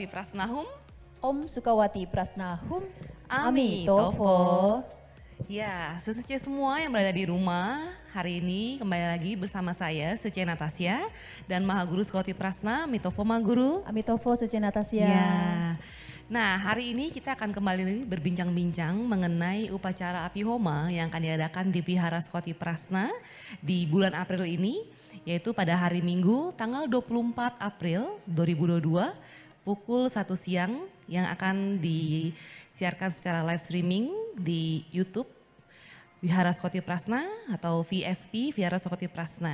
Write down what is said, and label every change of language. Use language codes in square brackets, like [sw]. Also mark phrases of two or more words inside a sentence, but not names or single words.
[id] Prasnahum. Om Sukawati Prasnahum. Ami Tofo. Tofo. Ya, Suce semua yang berada di rumah, hari ini kembali lagi bersama saya, Suce Natasya, dan Mahaguru Sukawati Prasna, Mitofo Mahaguru. Ami Tofo, Suce Natasya. Ya. Nah, hari ini kita akan kembali berbincang-bincang mengenai upacara Api Homa yang akan diadakan di Vihara Sukawati Prasna di bulan April ini, yaitu pada hari Minggu tanggal 24 April 2022 pukul 1 siang yang akan disiarkan secara [en] live streaming [id] di YouTube Vihara Sukawati Prasna atau VSP Vihara Sukawati Prasna.